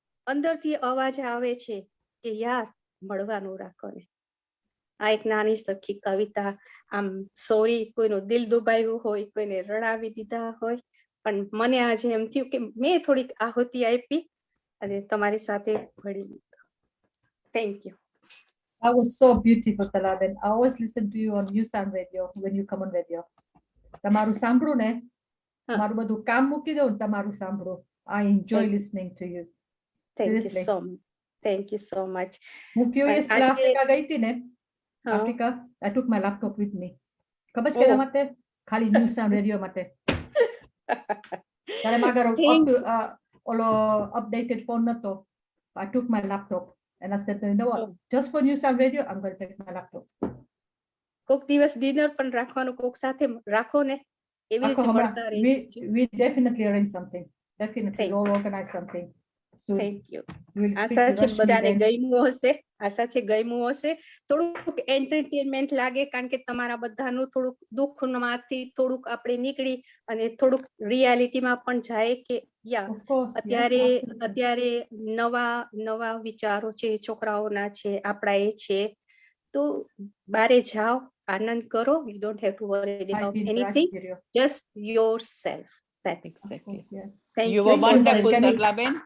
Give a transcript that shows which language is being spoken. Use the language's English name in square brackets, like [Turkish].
[Gujarati] અંદરથી અવાજ આવે છે કે યાર મળવાનું રાખો ને. આ એક નાની સખી કવિતા. આમ સોરી કોઈનું દિલ દુભાયું હોય, કોઈને રડાવી દીધા હોય, પણ મને આજે એમ થયું કે મેં થોડીક આહુતિ આપી અને તમારી સાથે ભળી લીધું. [English] Thank you. That was so beautiful, Cllr. I always listen to you on New Sound Radio when you come on radio. [Gujarati] તમારું સાંભળું ને, મારું બધું કામ મૂકી દઉં, તમારું સાંભળું. [English] I enjoy listening to you. Thank you so much. Thank you so much. [Gujarati] હું [English] few years [Gujarati] પહેલા આફ્રિકા ગઈ હતી ને, Africa, [English] I took my laptop with me. [Gujarati] ખબર છે કેના માટે? ખાલી New Sound Radio માટે. ત્યારે મારો ઓલો [English] updated phone [Gujarati] નતો. [English] I took my laptop. And I said, you know what, just for New Sound Radio, I'm going to take my laptop. [Gujarati] કોક દિવસ ડિનર પણ રાખવાનું, કોક સાથે રાખો ને, એવી રીતે મળતા રહીએ. [English] We definitely arrange something. Definitely, we'll organize something. So thank you. [Gujarati] આશા છે બધાને ગમ્યું હશે, આશા છે ગમ્યું હશે. થોડુંક એન્ટરટેનમેન્ટ લાગે, કારણ કે તમારા બધાનું થોડુંક દુઃખમાંથી થોડુંક આપણે નીકળી અને થોડુંક રિયાલિટીમાં પણ જાય કે યા અત્યારે નવા વિચારો છે, છોકરાઓના છે, આપણા એ છે. તો બારે જાઓ, આનંદ કરો. [English] You don't have to worry about anything. Just yourself. That's exactly. Thank you were wonderful, Cllr.